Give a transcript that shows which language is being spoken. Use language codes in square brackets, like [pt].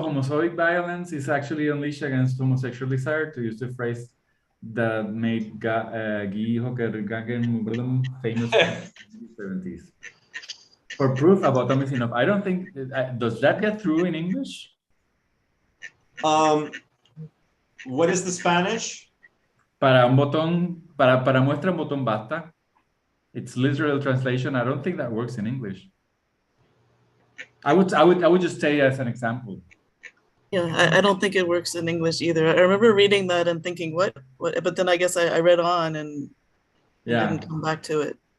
[en] Homophobic violence is actually unleashed against homosexual desire, to use the phrase that made Guy Hocker-Gagen famous in the 70s. For proof, a bottom is enough. I don't think, does that get through in English? What is the Spanish? [es] Para un botón, para muestra un botón basta. [en] It's literal translation. I don't think that works in English. I would just say as an example. Yeah, I don't think it works in English either. I remember reading that and thinking, what? But then I guess I read on and didn't come back to it.